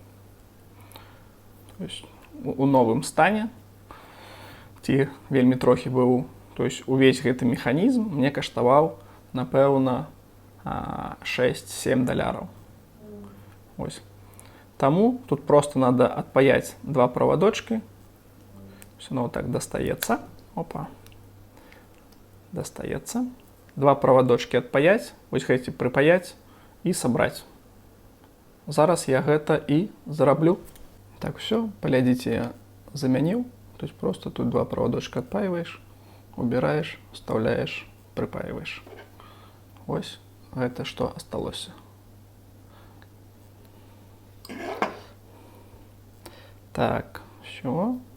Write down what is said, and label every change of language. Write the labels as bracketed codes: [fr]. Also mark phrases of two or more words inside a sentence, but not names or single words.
[ru] То есть [be] у новым стане, ці вельмі трохі быў, [ru] то есть [be] увесь гэты механізм мне каштаваў, напэўна, $6-7. Вось. Таму [ru] тут просто надо отпаять два проводочки. Оно вот так достается. Опа. Достается. Два проводочки отпаять. Вот хотите припаять и собрать. [be] зараз я гэта і зраблю. [ru] Так, все, [be] паглядзіце, я замяніў. [ru] То есть просто тут два проводочка отпаиваешь, убираешь, вставляешь, припаиваешь. [be] Ось гэта што асталося. Так, все.